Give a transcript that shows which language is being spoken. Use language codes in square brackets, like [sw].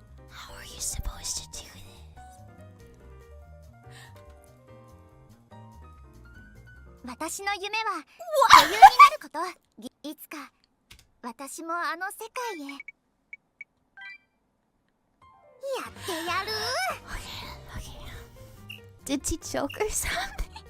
[en] How are you supposed to do this? [ja] 私の夢は女優になること。いつか私もあの世界へやってやる。 [en] Okay. Did she choke or something?